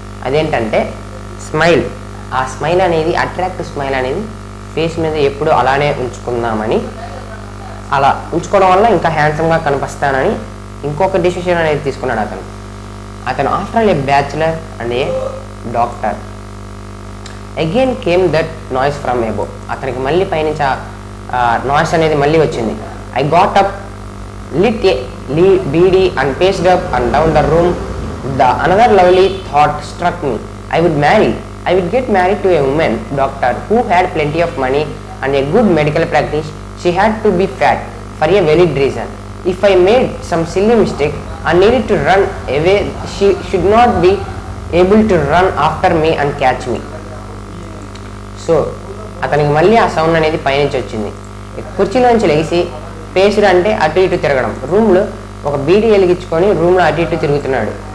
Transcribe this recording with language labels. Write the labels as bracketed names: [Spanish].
[Telugu] అదేంటంటే స్మైల్, ఆ స్మైల్ అనేది అట్రాక్టివ్ స్మైల్ అనేది ఫేస్ మీద ఎప్పుడు అలానే ఉంచుకుందామని, అలా ఉంచుకోవడం వల్ల ఇంకా హ్యాండ్సమ్గా కనిపిస్తానని ఇంకొక డెసిషన్ అనేది తీసుకున్నాడు అతను [English] After all a bachelor and a doctor. Again came that noise from above. [Telugu] అతనికి మళ్ళీ పైనుంచి ఆ నాయిస్ అనేది మళ్ళీ వచ్చింది. [English] I got up, lit a beady and paced up and down the room. Another lovely thought struck me. I would get married to a woman doctor who had plenty of money and a good medical practice. She had to be fat for a valid reason. If I made some silly mistake and needed to run away, she should not be able to run after me and catch me. [Telugu] So అతనికి మళ్ళీ ఆ sound అనేది పైనుంచి వచ్చింది. కుర్చీలోంచి లేచి పేసుడు అంటే అటు ఇటు తిరగడం, రూమ్లో ఒక బీడీ వెలిగించుకొని రూమ్లో అటు ఇటు తిరుగుతున్నాడు.